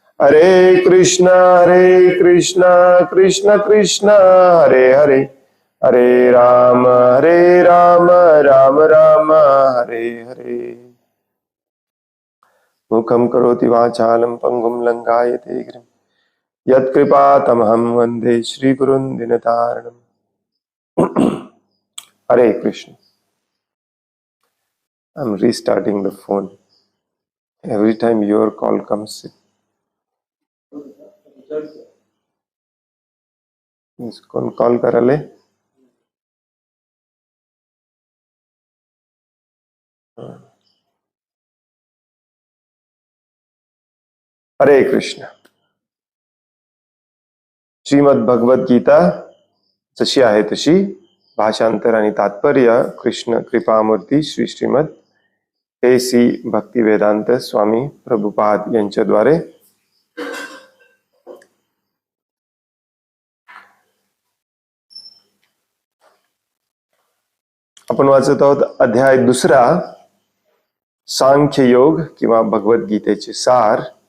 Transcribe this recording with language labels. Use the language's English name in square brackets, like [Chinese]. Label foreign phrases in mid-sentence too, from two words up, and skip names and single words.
[Sanskrit] हरे कृष्ण कृष्ण कृष्ण हरे हरे, हरे राम राम राम हरे हरे। मुखं करोति वाचालं पंगुं लंघायते गिरिं, यत्कृपातमहं वन्दे श्रीगुरुं दीनतारिणम्। हरे कृष्ण। [English] I'm restarting the phone. Every time your call comes, [Hindi] कौन कॉल कराले? [Sanskrit] हरे कृष्ण। [Marathi] श्रीमद भगवद गीता जशी आहे तशी, भाषांतर आणि तात्पर्य कृष्ण कृपामूर्ती श्री श्रीमद A.C. भक्तिवेदांत स्वामी प्रभुपाद यांच्याद्वारे आपण वाचत आहोत अध्याय दुसरा, सांख्य योग किंवा भगवद्गीतेचे सार।